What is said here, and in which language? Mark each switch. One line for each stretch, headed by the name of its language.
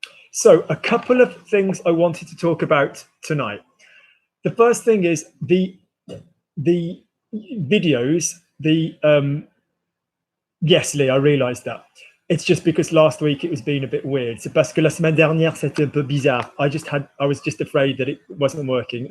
English: So a couple of things I wanted to talk about tonight. The first thing is the videos, yes, Lee, I realized that. It's just because last week it was being a bit weird.
French: C'est parce que la semaine dernière c'était un peu bizarre.
English: I was just afraid that it wasn't working.